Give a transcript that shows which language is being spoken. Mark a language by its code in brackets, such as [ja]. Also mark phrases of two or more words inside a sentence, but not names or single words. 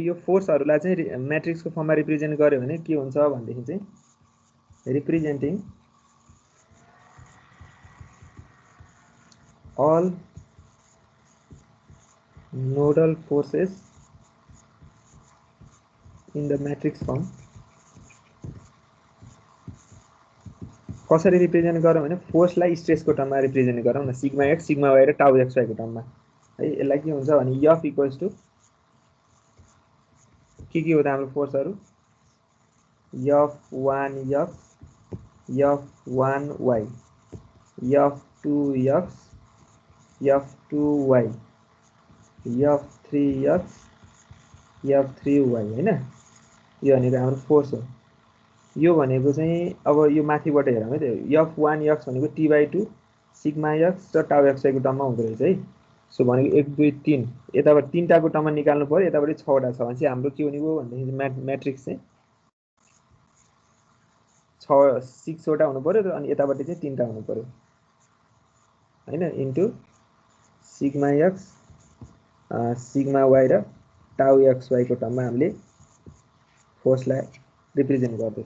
[ne] यो फोर्सहरूलाई चाहिँ म्याट्रिक्सको फर्ममा रिप्रेजेन्ट गर्यो भने के हुन्छ भनेदेखि चाहिँ [en] representing all nodal forces in the matrix form [ne] कसरी रिप्रेजेन्ट गरौँ भने फोर्सलाई स्ट्रेसको टर्ममा रिप्रेजेन्ट गरौँ न [en] sigma x sigma y [ne] र [en] tau x [ne] वाईको टर्ममा है। यसलाई के हुन्छ भने [en] f equals to [ne] के हो त हाम्रो फोर्सहरू f1 x f1 y f2 x f2 y f3 x f3 y हैन। यो भनेको हाम्रो फोर्स हो। यो भनेको चाहिँ अब यो माथिबाट हेरौँ है त f1 x भनेको t/2 सिग्मा x र टाउ x को टर्ममा हुँदो रहेछ है। सो भनेको 1 2 3 यताबाट तीनटाको टर्ममा निकाल्नु पर्यो, यताबाट 6 वटा छ भने चाहिँ हाम्रो के हुने भयो भन्दाखेरि म्याट्रिक्स चाहिँ 6 वटा हुनु पर्यो अनि यताबाट चाहिँ 3टा हुनु पर्यो हैन [en] into sigma x sigma y [ne] र टाउ xy को टर्ममा हामीले फोर्सलाई रिप्रेजेन्ट गर्दैछौँ।